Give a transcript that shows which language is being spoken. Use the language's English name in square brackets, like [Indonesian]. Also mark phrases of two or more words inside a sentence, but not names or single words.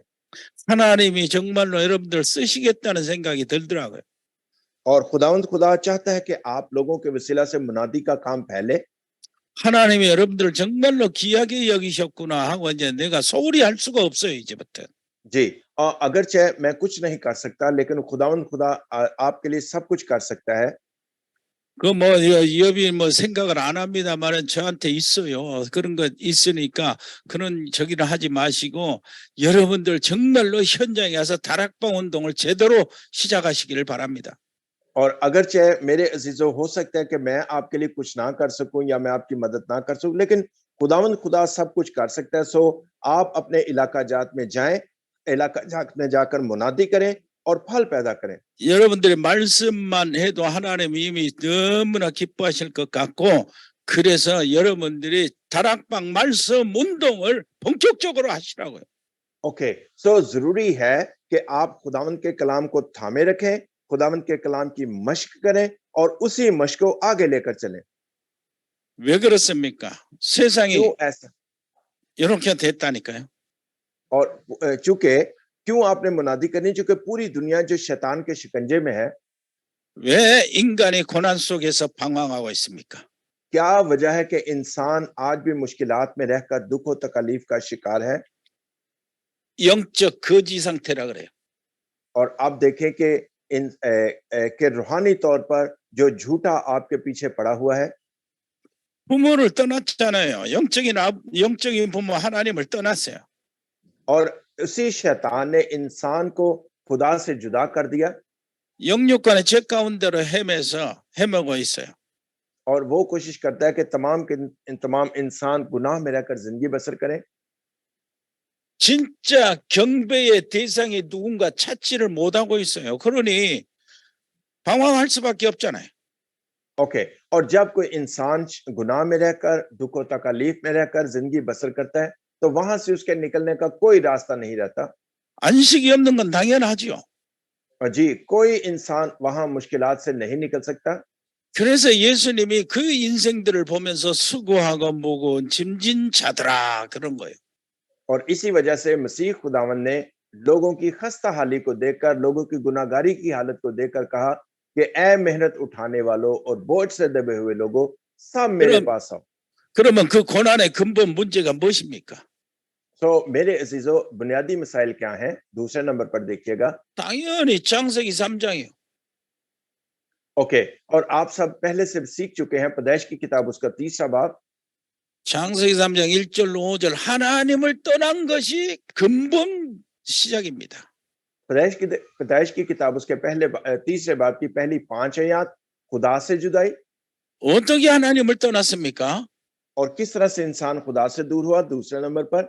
[Korean] 하나님이 정말로 여러분들 쓰시겠다는 생각이 들더라고요. [Urdu] اور خداوند خدا چاہتا ہے کہ آپ لوگوں کے وسیلہ سے منادی کا کام پھیلے. [Korean] 하나님이 여러분들 정말로 귀하게 여기셨구나 하고 이제 내가 소홀히 할 수가 없어요 이제부터. [Urdu] جی اور اگرچہ میں کچھ نہیں کر سکتا لیکن خداوند خدا آپ کے لیے سب کچھ کر سکتا ہے. [Korean] 그 뭐 여비 뭐 생각을 안 합니다만은 저한테 있어요. 그런 거 있으니까 그런 저기를 하지 마시고 여러분들 정말로 현장에 가서 다락방 운동을 제대로 시작하시기를 바랍니다. [Urdu] اور اگرچہ میرے عزیزوں ہو سکتا ہے کہ میں آپ کے لیے کچھ نہ کر سکوں یا میں آپ کی مدد نہ کر سکوں، لیکن خداوند خدا سب کچھ کر سکتا ہے. سو آپ اپنے علاقہ جات میں جائیں، علاقہ جات میں جا کر منادی کریں اور پھل پیدا کریں. [Korean] 여러분들의 말씀만 해도 하나님이 이미 너무나 기뻐하실 것 같고 그래서 여러분들이 다락방 말씀 운동을 본격적으로 하시라고요. [English] okay so [Urdu] ضروری ہے کہ آپ خداوند کے کلام کو تھامے رکھیں، خداوند کے کلام کی مشق کریں اور اسی مشق کو آگے لے کر چلیں. [Korean] 왜 그렇습니까? 세상이 [Urdu] کیوں ایسا? [Korean] 이렇게 됐다니까요. [Urdu] اور چونکہ کیوں آپ نے منادی کرنی؟ چونکہ پوری دنیا جو شیطان کے شکنجے میں ہے. [Korean] 왜 인간이 고난 속에서 방황하고 있습니까? [Urdu] کیا وجہ ہے کہ انسان آج بھی مشکلات میں رہ کر دکھ اور تکلیف کا شکار ہے? [Korean] 영적 거지 상태라 그래요. [Urdu] اور آپ دیکھیں کہ کے روحانی طور پر جو جھوٹا آپ کے پیچھے پڑا ہوا ہے. [Korean] 부모를 떠났잖아요. 영적인 부모 하나님을 떠났어요. [Urdu] اور اسی شیطان نے انسان کو خدا سے جدا کر دیا [Korean] 영육간의 죄 가운데로 헤매고 있어요. [Urdu] اور وہ کوشش کرتا ہے کہ تمام انسان گناہ میں رہ کر زندگی بسر کریں [Korean] 진짜 경배의 대상이 누군가 찾지를 못하고 있어요. 그러니 방황할 수밖에 없잖아요. [Urdu] اوکے اور جب کوئی انسان گناہ میں رہ کر دکھ اور تکلیف میں رہ کر زندگی بسر کرتا ہے تو وہاں سے اس کے نکلنے کا کوئی راستہ نہیں رہتا [Korean] 안식이 없는 건 당연하지요. [Urdu] اور جی کوئی انسان وہاں مشکلات سے نہیں نکل سکتا [Korean] 그래서 예수님이 그 인생들을 보면서 수고하고 무거운 짐진 자들아 그런 거예요. [Urdu] اور اسی وجہ سے مسیح خداون نے لوگوں کی خستہ حالی کو دیکھ کر لوگوں کی گناہگاری کی حالت کو دیکھ کر کہا کہ اے محنت اٹھانے والوں اور بوجھ سے دبے ہوئے لوگوں سب میرے پاس آؤ [Korean] 그러면 그 고난의 근본 문제가 무엇입니까? [Urdu] تو میرے عزیزوں بنیادی مسائل کیا ہیں دوسرے نمبر پر دیکھیے گا [Korean] 당연히 창세기 3장이요. [Urdu] اوکے اور آپ سب پہلے سے سیکھ چکے ہیں پیدائش کی کتاب اس کا 3را باب [Korean] 창세기 3장 1절로 5절 하나님을 떠난 것이 근본 시작입니다. [Urdu] پیدائش کی کتاب اس کے پہلے 3رے باب کی پہلی 5 آیت خدا سے جدائی [Korean] 어떻게 하나님을 떠났습니까? [Urdu] اور کس طرح سے انسان خدا سے دور ہوا دوسرے نمبر پر